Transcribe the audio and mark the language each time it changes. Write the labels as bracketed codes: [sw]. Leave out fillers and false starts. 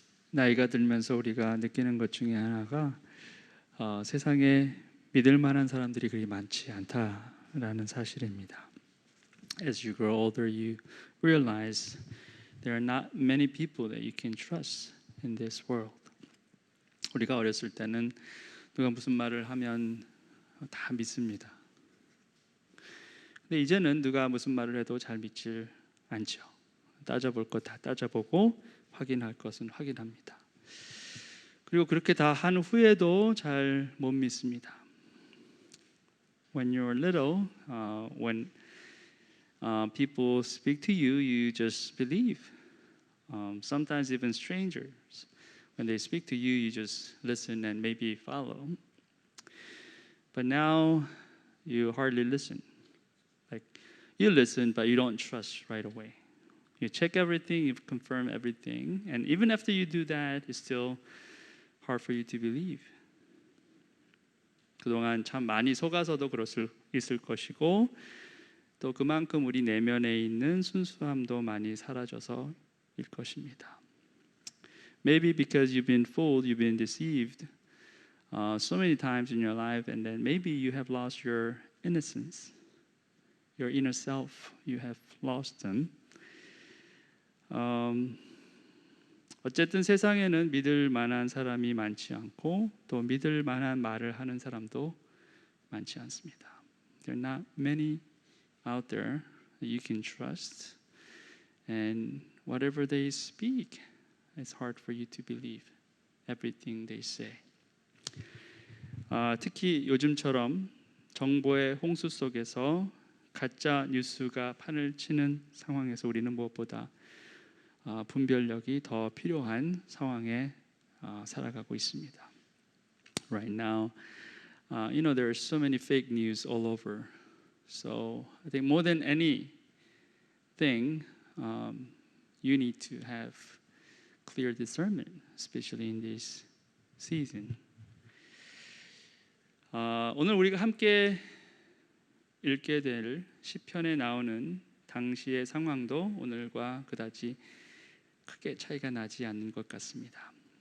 [ko] 나이가 들면서 우리가 느끼는 것 중에 하나가 세상에 믿을 만한 사람들이 그리 많지 않다라는 사실입니다. [en] As you grow older, you realize there are not many people that you can trust in this world. [ko] 우리가 어렸을 때는 누가 무슨 말을 하면 다 믿습니다. 근데 이제는 누가 무슨 말을 해도 잘 믿질 않죠. 따져볼 것 다 따져보고 확인할 것은 확인합니다. 그리고 그렇게 다 한 후에도 잘 못 믿습니다. [en] When you're little, when people speak to you, you just believe. Sometimes even strangers, when they speak to you, you just listen and maybe follow. But now, you hardly listen. Like you listen, but you don't trust right away. You check everything, you confirm everything, and even after you do that, it's still hard for you to believe. [ko] 그동안 참 많이 속아서도 그럴 수 있을 것이고 또 그만큼 우리 내면에 있는 순수함도 많이 사라져서일 것입니다. [en] Maybe because you've been fooled, you've been deceived so many times in your life, and then maybe you have lost your innocence, your inner self. You have lost them. [ko] 어쨌든 세상에는 믿을 만한 사람이 많지 않고 또 믿을 만한 말을 하는 사람도 많지 않습니다. [en] There are not many out there that you can trust, and whatever they speak, it's hard for you to believe everything they say. [ko] 특히 요즘처럼 정보의 홍수 속에서 가짜 뉴스가 판을 치는 상황에서 우리는 무엇보다 분별력이 더 필요한 상황에 살아가고 있습니다. [en] Right now, there are so many fake news all over. So I think more than anything, you need to have clear discernment, especially in this season. [ko] 오늘 우리가 함께 읽게 될 시편에 나오는 당시의 상황도 오늘과 그다지 크게 차이가 나지 않는 것 같습니다.